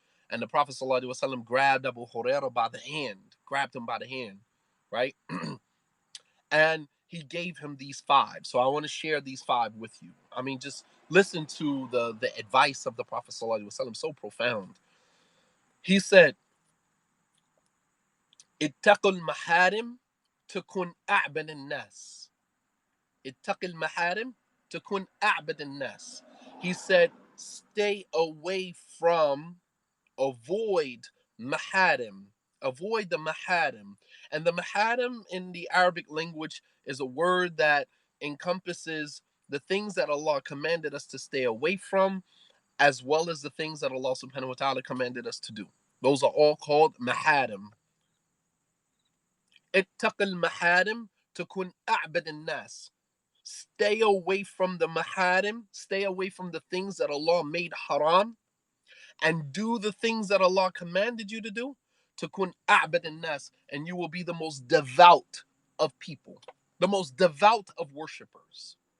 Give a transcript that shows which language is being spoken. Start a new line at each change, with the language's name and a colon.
English: And the Prophet sallallahu alaihi wasallam grabbed Abu Hurairah by the hand, grabbed him by the hand, right? And he gave him these five. So I want to share these five with you. I mean, just listen to the advice of the Prophet sallallahu alaihi wasallam, so profound. He said,
Arabic: اتقوا المحارم تكون أعبد الناس. اتق المحارم تكون أعبد الناس.
English: He said, stay away from, avoid maharim, avoid the maharim. And the maharim in the Arabic language is a word that encompasses the things that Allah commanded us to stay away from, as well as the things that Allah subhanahu wa ta'ala commanded us to do. Those are all called maharim.
Arabic: اتق المحارم تكون أعبد الناس.
English: Stay away from the maharim, stay away from the things that Allah made haram, and do the things that Allah commanded you to do.
Arabic: تكون أعبد الناس,
English: and you will be the most devout of people, the most devout of worshipers.